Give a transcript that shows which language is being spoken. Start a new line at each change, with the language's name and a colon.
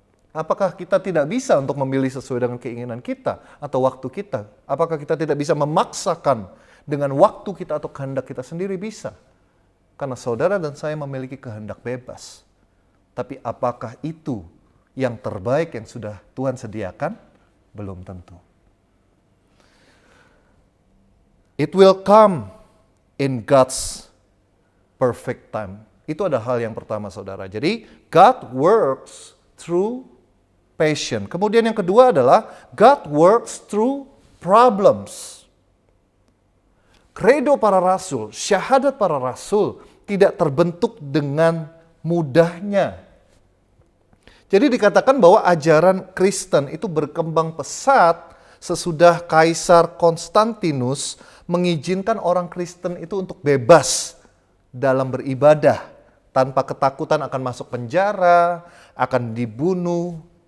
Indonesian: Apakah kita tidak bisa untuk memilih sesuai dengan keinginan kita atau waktu kita? Apakah kita tidak bisa memaksakan dengan waktu kita atau kehendak kita sendiri? Bisa. Karena saudara dan saya memiliki kehendak bebas. Tapi apakah itu yang terbaik yang sudah Tuhan sediakan? Belum tentu.
English: It will come in God's perfect time.
Indonesian: Itu ada hal yang pertama, saudara. Jadi,
English: God works through passion.
Indonesian: Kemudian yang kedua adalah
English: God works through problems.
Indonesian: Kredo para rasul, syahadat para rasul tidak terbentuk dengan mudahnya. Jadi dikatakan bahwa ajaran Kristen itu berkembang pesat sesudah Kaisar Konstantinus mengizinkan orang Kristen itu untuk bebas dalam beribadah, tanpa ketakutan akan masuk penjara, akan dibunuh.